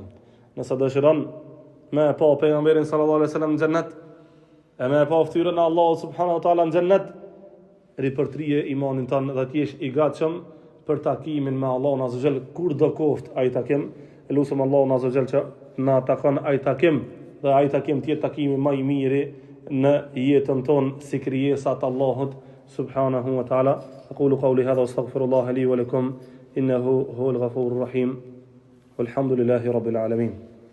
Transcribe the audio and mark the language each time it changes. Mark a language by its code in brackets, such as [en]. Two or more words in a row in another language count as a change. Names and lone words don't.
[sq] Nëse dëshiron me pa pejgamberin [ar] صلى الله عليه وسلم [sq] në xhennet, e me pa ftyrën e Allahut [ar] سبحانه وتعالى [sq] në xhennet, ripërtrije imanin tënd dhe të jesh i gatshëm për takimin me Allahun [ar] عز وجل [sq] kur do koft ai takim. Elusëm Allahun [ar] عز وجل [sq] që na takon ai takim dhe ai takim të jetë takimi më i miri në jetën tonë si krijesat Allahut [ar] سبحانه وتعالى. أقول قولي هذا وأستغفر الله لي ولكم إنه هو الغفور الرحيم. والحمد لله رب العالمين.